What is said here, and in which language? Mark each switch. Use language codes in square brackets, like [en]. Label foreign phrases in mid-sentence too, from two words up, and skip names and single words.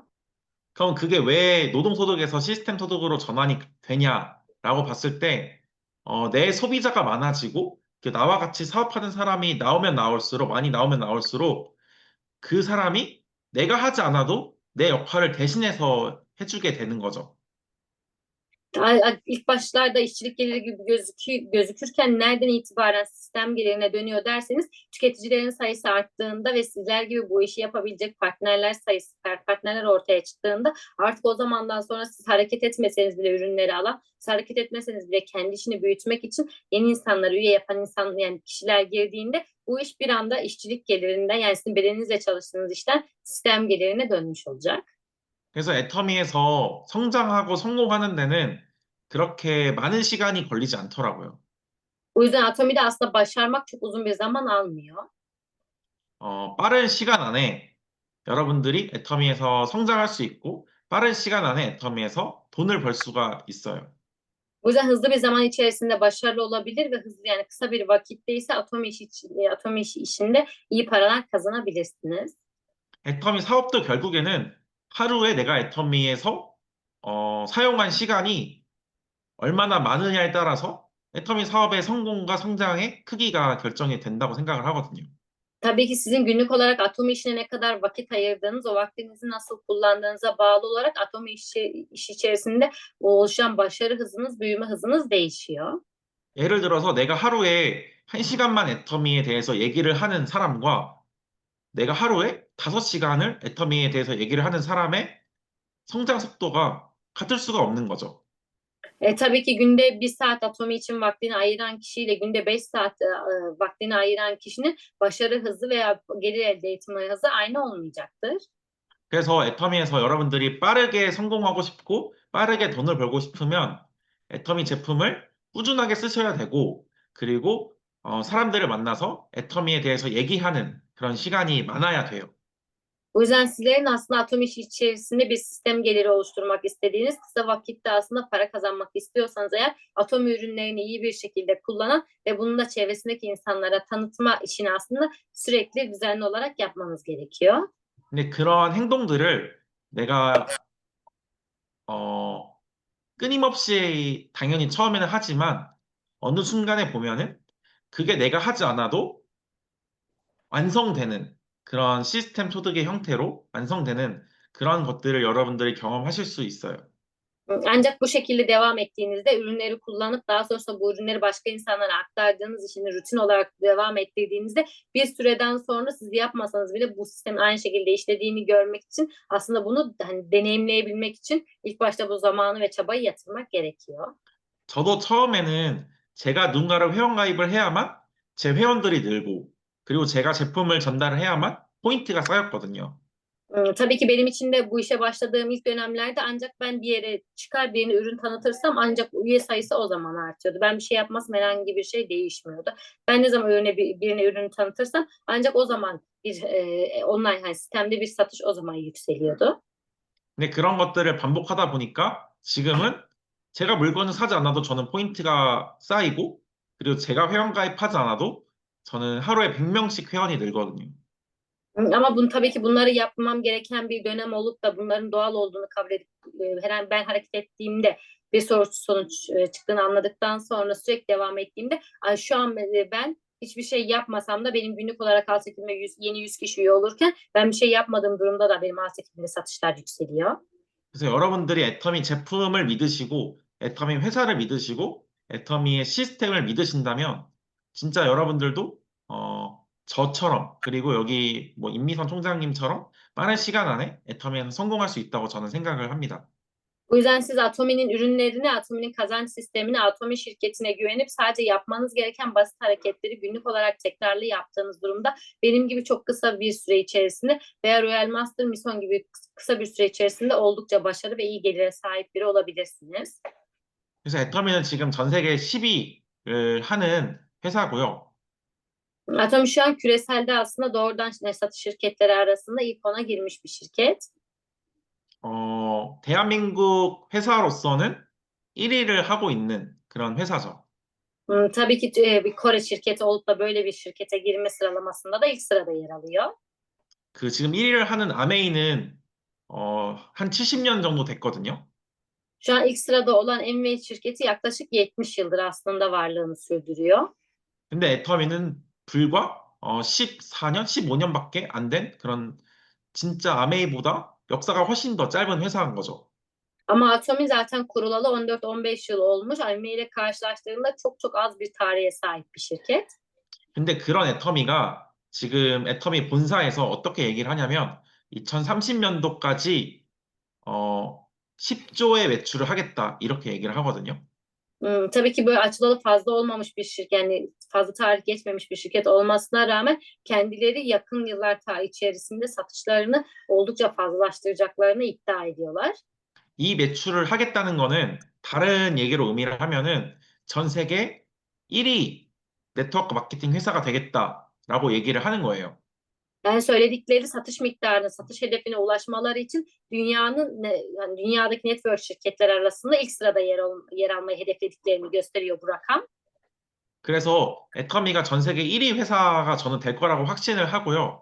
[ko] 그럼 그게 왜 노동소득에서 시스템 소득으로 전환이 되냐라고 봤을 때, 내 소비자가 많아지고, 나와 같이 사업하는 사람이 나오면 나올수록, 많이 나오면 나올수록, 그 사람이 내가 하지 않아도 내 역할을 대신해서 해주게 되는 거죠. [tr] İlk başlarda işçilik geliri gibi gözükürken nereden itibaren sistem gelirine dönüyor derseniz tüketicilerin sayısı arttığında ve sizler gibi bu işi yapabilecek partnerler ortaya çıktığında artık o zamandan sonra siz hareket etmeseniz bile ürünleri alan, siz hareket etmeseniz bile kendi işini büyütmek için yeni insanları üye yapan yani kişiler girdiğinde bu iş bir anda işçilik gelirinden yani sizin bedeninizle çalıştığınız işten sistem gelirine dönmüş olacak. [ko] 그래서 애터미에서 성장하고 성공하는 데는 그렇게 많은 시간이 걸리지 않더라고요. [tr] O yüzden Atomi'de aslında başarmak çok uzun bir zaman almıyor. [ko] 빠른 시간 안에 여러분들이 애터미에서 성장할 수 있고 빠른 시간 안에 애터미에서 돈을 벌 수가 있어요. [tr] O yüzden hızlı bir zaman içerisinde başarılı olabilir ve hızlı yani kısa bir vakitte ise Atomi işi işinde iyi paralar kazanabilirsiniz. [ko] 애터미 사업도 결국에는 하루에 내가 애터미에서 사용한 시간이 얼마나 많으냐에 따라서 애터미 사업의 성공과 성장의 크기가 결정이 된다고 생각을 하거든요. [tr] Tabii ki sizin günlük olarak Atomi işine ne kadar vakit ayırdığınız, o vaktinizi nasıl kullandığınıza bağlı olarak işi içerisinde oluşan başarı hızınız, büyüme hızınız değişiyor. [ko] 예를 들어서 내가 하루에 1시간만 애터미에 대해서 얘기를 하는 사람과 내가 하루에 5시간을 애터미에 대해서 얘기를 하는 사람의 성장 속도가 같을 수가 없는 거죠. [tr] Tabii ki günde 1 saat Atomi için vaktini ayıran kişiyle günde 5 saat vaktini ayıran kişinin başarı hızı veya gelir elde etme hızı aynı olmayacaktır. [ko] 그래서 애터미에서 여러분들이 빠르게 성공하고 싶고 빠르게 돈을 벌고 싶으면 애터미 제품을 꾸준하게 쓰셔야 되고 그리고 사람들을 만나서 애터미에 대해서 얘기하는 그런 시간이 많아야 돼요. [tr] O yüzden sizlerin aslında Atomi işi içerisinde bir sistem geliri oluşturmak istediğiniz, kısa vakitte aslında para kazanmak istiyorsanız eğer Atomi ürünlerini iyi bir şekilde kullanan ve bunu da çevresindeki insanlara tanıtma işini aslında sürekli düzenli olarak yapmanız gerekiyor. [ko] 근데 그러한 행동들을 내가 어, 끊임없이 당연히 처음에는 하지만 어느 순간에 보면은 그게 내가 하지 않아도 완성되는 그런 시스템 소득의 형태로 완성되는 그런 것들을 여러분들이 경험하실 수 있어요. [tr] Ancak bu şekilde devam ettiğinizde ürünleri kullanıp daha sonrasında bu ürünleri başka insanlara aktardığınız işini rutin olarak devam ettirdiğinizde bir süreden sonra siz yapmasanız bile bu sistemin aynı şekilde işlediğini görmek için aslında bunu hani deneyimleyebilmek için ilk başta bu zamanı ve çabayı yatırmak gerekiyor. [ko] 저도 처음에는 제가 누군가를 회원가입을 해야만 제 회원들이 늘고 그리고 제가 제품을 전달을 해야만 포인트가 쌓였거든요. [tr] Tabii ki benim için de bu işe başladığım ilk dönemlerde ancak ben bir yere çıkar birine ürün tanıtırsam ancak üye sayısı o zaman artıyordu. Ben bir şey yapmasam herhangi bir şey değişmiyordu. Ben ne zaman birine ürünü tanıtırsam ancak o zaman bir online hani sistemde bir satış o zaman yükseliyordu. [ko] 근데 그런 것들을 반복하다 보니까 지금은 제가 물건을 사지 않아도 저는 포인트가 쌓이고 그리고 제가 회원가입하지 않아도 저는 하루에 100명씩 회원이 늘거든요. [tr] Ama bunu tabii ki bunları yapmam gereken bir dönem olup da bunların doğal olduğunu kabul edip herhangi ben hareket ettiğimde bir sonuç çıktığını anladıktan sonra sürekli devam ettiğimde şu an ben hiçbir şey yapmasam da benim günlük olarak alt çekimde yeni 100 kişi üye olurken ben bir şey yapmadığım durumda da benim alt çekimde satışlar yükseliyor. [ko] 그래서 여러분들이 애터미 제품을 믿으시고 애터미 회사를 믿으시고 애터미의 시스템을 믿으신다면 진짜 여러분들도 저처럼 그리고 여기 뭐 임미선 총장님처럼 빠른 시간 안에 애터미에서 성공할 수 있다고 저는 생각을 합니다. [tr] O yüzden siz Atomi'nin ürünlerini, Atomi'nin kazanç sistemini, Atomi şirketine güvenip sadece yapmanız gereken basit hareketleri günlük olarak tekrarlı yaptığınız durumda benim gibi çok kısa bir süre içerisinde veya Royal Master Mission gibi kısa bir süre içerisinde oldukça başarılı ve iyi gelire sahip biri olabilirsiniz. [ko] 그래서 애터미는 지금 전 세계 10위를 하는 회사고요. [tr] Atomi şu an küreselde aslında doğrudan satış şirketleri arasında ilk ona girmiş bir şirket. [ko] 대한민국 회사로서는 1위를 하고 있는 그런 회사죠. [tr] Tabii ki bir Kore şirketi olup da böyle bir şirkete girme sıralamasında da ilk sırada yer alıyor. [ko] 그 지금 1위를 하는 아메이는 한 70년 정도 됐거든요. [tr] Şu an ilk sırada olan Envy şirketi yaklaşık 70 yıldır aslında varlığını sürdürüyor. [ko] 근데 애터미는 불과 14년, 15년밖에 안 된 그런 진짜 아메이보다 역사가 훨씬 더 짧은 회사인 거죠. [tr] Ama Atomi zaten kurulalı 14-15 yıl olmuş. Envy ile karşılaştığında çok çok az bir tarihe sahip bir şirket. [ko] 근데 그런 애터미가 지금 애터미 본사에서 어떻게 얘기를 하냐면 2030년도까지 10조의 매출을 하겠다 이렇게 얘기를 하거든요. [tr] Tabii ki böyle açılalı fazla olmamış bir şirket yani fazla tarih geçmemiş bir şirket olmasına rağmen kendileri yakın yıllar içerisinde satışlarını oldukça fazlalaştıracaklarını iddia ediyorlar. [ko] 이 매출을 하겠다는 거는 다른 얘기로 의미를 하면은 전 세계 1위 네트워크 마케팅 회사가 되겠다라고 얘기를 하는 거예요. [tr] Yani söyledikleri satış miktarına, satış hedefine ulaşmaları için yani dünyadaki network şirketler arasında ilk sırada yer almayı hedeflediklerini gösteriyor bu rakam. [ko] 그래서 애터미가 전 세계 1위 회사가 저는 될 거라고 확신을 하고요.